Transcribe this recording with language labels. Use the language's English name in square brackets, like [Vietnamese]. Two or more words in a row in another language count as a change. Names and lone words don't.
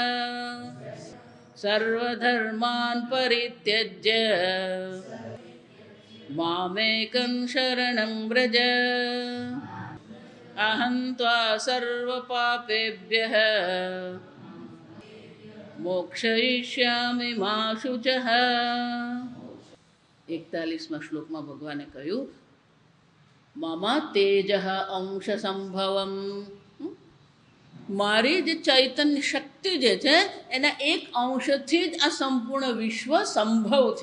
[Sanskrit] सर्वधर्मान् परित्यज्य मामेकं शरणं व्रज अहं त्वा सर्वपापेभ्यः मोक्षयिष्यामि मा शुचः। [Gujarati] 41માં શ્લોકમાં ભગવાને કહ્યું [Sanskrit] મમ તેજઃ અંશ સંભવમ, [Gujarati] મારી જે ચૈતન્ય શક્તિ જે છે એના એક અંશથી જ આ સંપૂર્ણ વિશ્વ સંભવ છે।